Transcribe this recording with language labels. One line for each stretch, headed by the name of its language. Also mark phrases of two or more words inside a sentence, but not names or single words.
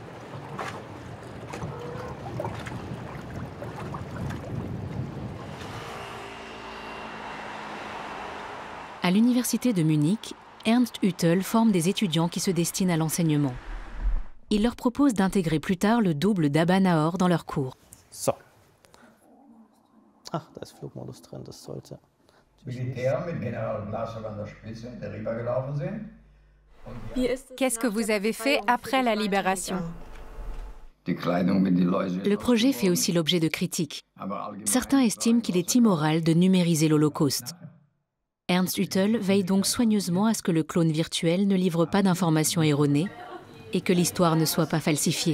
French: À l'université de Munich, Ernst Hüttel forme des étudiants qui se destinent à l'enseignement. Il leur propose d'intégrer plus tard le double d'Abba Nahor dans leurs cours.
German: So. Ach, da ist Flugmodus drin, das sollte.
French: Qu'est-ce que vous avez fait après la libération? Le projet fait aussi l'objet de critiques. Certains estiment qu'il est immoral de numériser l'Holocauste. Ernst Hüttel veille donc soigneusement à ce que le clone virtuel ne livre pas d'informations erronées et que l'histoire ne soit pas falsifiée.